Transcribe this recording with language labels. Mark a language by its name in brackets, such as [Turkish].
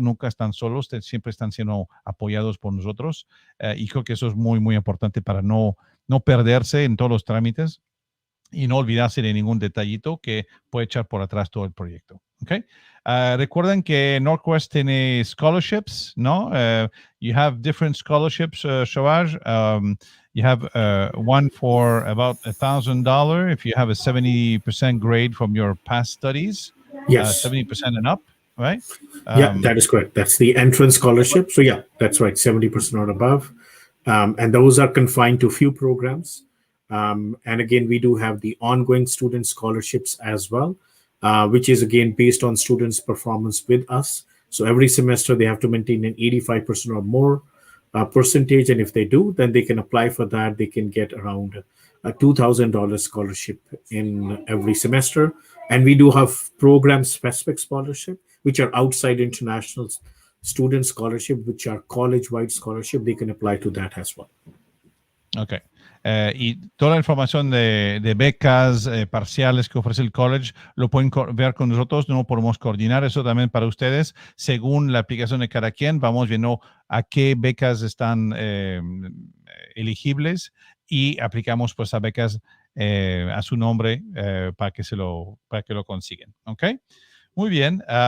[Spanish] Nunca están solos, siempre están siendo apoyados por nosotros, y creo que eso es muy, muy importante para no perderse en todos los trámites y no olvidarse de ningún detallito que puede echar por atrás todo el proyecto. Okay. Recuerden que NorQuest tiene scholarships, ¿no? [English] You have different scholarships, Shawaj. You have one for about $1,000 if you have a 70% grade from your past studies. Yes. 70% and up, right? Yeah, that is correct. That's the entrance scholarship. So yeah, that's right, 70% or above. And those are confined to few programs. And again, we do have the ongoing student scholarships as well, which is again based on students' performance with us. So every semester they have to maintain an 85% or more percentage. And if they do, then they can apply for that. They can get around a $2,000 scholarship in every semester. And we do have program-specific scholarship, which are outside international student scholarship, which are college-wide scholarship. They can apply to that as well. Okay. [Spanish] Y toda la información de becas parciales que ofrece el college lo pueden ver con nosotros. No podemos coordinar eso también para ustedes. Según la aplicación de cada quien, vamos viendo a qué becas están elegibles y aplicamos pues a becas a su nombre para que lo consigan. ¿Ok? Muy bien.